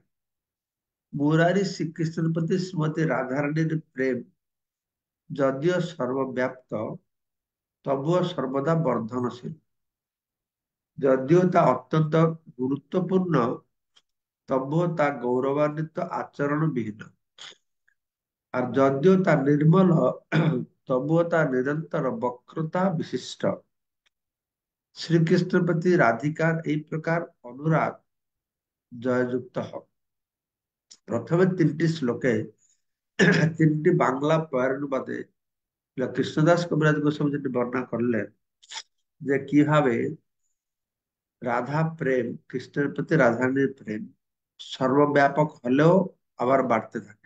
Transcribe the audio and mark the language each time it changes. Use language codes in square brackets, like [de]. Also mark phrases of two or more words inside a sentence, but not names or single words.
[bn] মুরারি শ্রীকৃষ্ণের প্রতি শ্রীমতী রাধারানীর প্রেম যদিও সর্বব্যাপ্ত, তবুও সর্বদা বর্ধনশীল। যদিও তা অত্যন্ত গুরুত্বপূর্ণ, তবুও তা গৌরবান্বিত আচরণবিহীন। আর যদিও তা ନିର୍ମଳ, তবুও তা নিরন্তর বক্রতা বিশিষ্ট। শ্রীকৃষ্ণ প্রতি রাধিকার এই প্রকার অনুরাগ জয়যুক্ত হোক। প্রথমে তিনটি শ্লোকে তিনটি বাংলা পয়ের কৃষ্ণদাস কবিরাজ গোস্বামী যেটি বর্ণনা করলেন যে কিভাবে রাধা প্রেম, কৃষ্ণের প্রতি রাধারানীর প্রেম সর্বব্যাপক হলেও আবার বাড়তে থাকে।